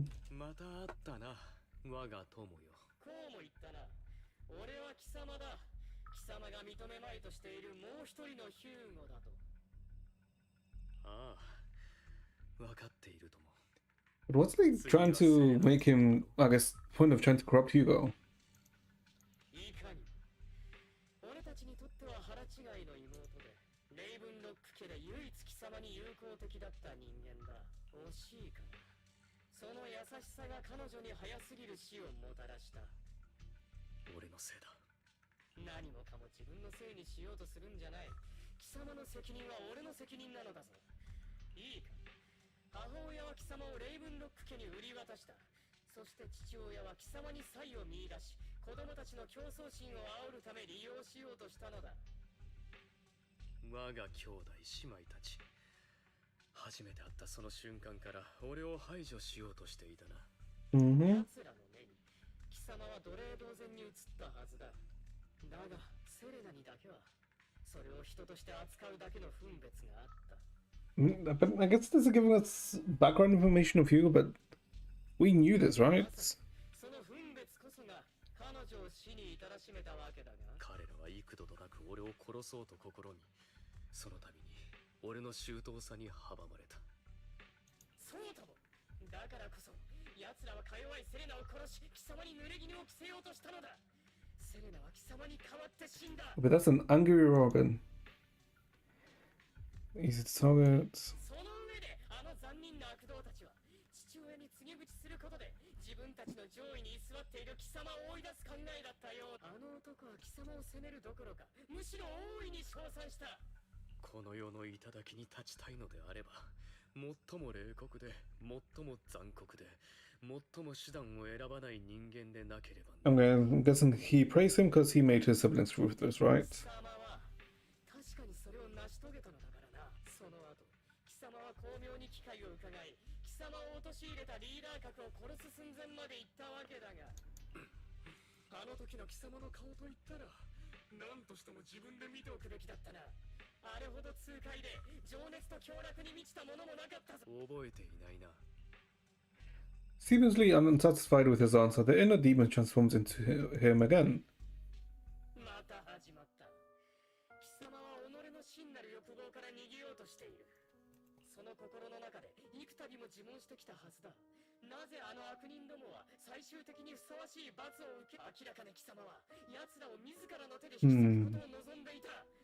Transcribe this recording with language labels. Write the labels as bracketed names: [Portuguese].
[Japanese] また会ったな、我が友よ。こうも言ったな。俺は貴様だ。貴様が認めまいとしているもう一人のヒューゴだと。ああ、分かっているとも。 [English] But what's they trying to make him, I guess, point of trying to corrupt Hugo? [Japanese] いかに俺たちにとっては腹違いの妹で、レイブンロック家で唯一貴様に友好的だった人間だ。惜しいかな。その優しさが彼女に早すぎる死をもたらした。俺のせいだ。何もかも自分のせいにしようとするんじゃない。貴様の責任は俺の責任なのだぞ。いいか。母親は貴様をレイブンロック家に売り渡した。そして父親は貴様に才を見出し、子供たちの競争心を煽るため利用しようとしたのだ。我が兄弟姉妹たち。初めて会ったその瞬間から俺を排除しようとしていたな。奴らの目に貴様は奴隷同然に映ったはずだ。だがセレナにだけはそれを人として扱うだけの分別があった。 [English] But I guess this is giving us background information of Hugo, but we knew this, right? [Japanese] その分別こそが彼女を死に至らしめたわけだが、彼らは幾度となく俺を殺そうと試み、その度に俺の周到さに阻まれた。そうとも。だからこそ奴らはか弱いセレナを殺し、貴様に濡れ衣を着せようとしたのだ。セレナは貴様に代わって死んだ。 [English] But that's an angry Rogan. Easy to target. [Japanese] その上であの残忍な悪童たちは父親に告げ口することで自分たちの上位に居座っている貴様を追い出す考えだったよう。あの男は貴様を責めるどころか、むしろ大いに称賛した。この世の頂に立ちたいのであれば、最も冷酷で最も残酷で最も手段を選ばない人間でなければ。 [English] I'm guessing he praised him because he made his siblings ruthless, right? [Japanese] 確かにそれを成し遂げたのだからな。その後貴様は巧妙に機会を伺い、貴様を陥れたリーダー格を殺す寸前まで行ったわけだが、あの時の貴様の顔といったら何としても自分で見ておくべきだったな。あれほど痛快で情熱と凶楽に満ちたものもなかったぞ。覚えていないな。 [English] Seemingly unsatisfied with his answer, the inner demon transforms into him again. [Japanese] また始まった。貴様は己の真なる欲望から逃げようとしている。その心の中で幾度も自問してきたはずだ。なぜあの悪人どもは最終的にふさわしい罰を受け、明らかに貴様は奴らを自らの手で引き裂くことを望んでいた。